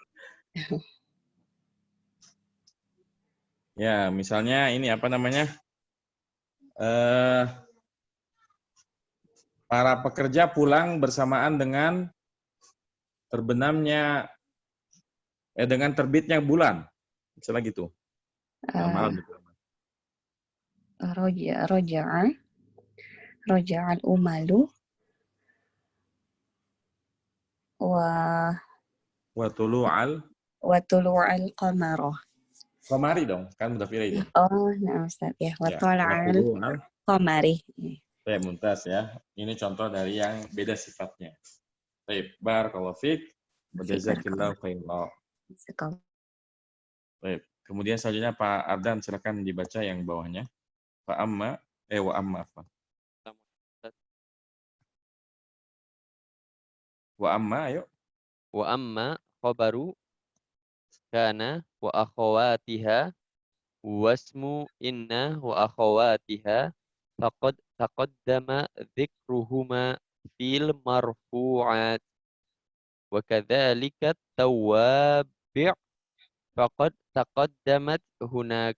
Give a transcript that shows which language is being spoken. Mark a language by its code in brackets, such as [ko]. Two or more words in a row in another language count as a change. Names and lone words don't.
[id] Ya, misalnya ini apa namanya? Para pekerja pulang bersamaan dengan terbenamnya dengan terbitnya bulan. Misalnya gitu. Malam gitu. [ar] رجع العمال وطلوع طلوع القمر. [id] qamari dong, kan [ar] مضاف إليه. [id] Oh, nah Ustaz ya. [ar] وطلوع القمر. [id] Baik, mumtaz ya. Ini contoh dari yang beda sifatnya. Baik, [ar] بارك الله فيك وجزاكِ الله خيرا. [id] Baik, kemudian selanjutnya Pak Ardan silakan dibaca yang bawahnya. [ar] وأما apa? وأما, ayo. وأما خبر كان وأخواتها واسم إن وأخواتها فقد تقدم ذكرهما في المرفوعات وكذلك التوابع فقد تقدمت هناك.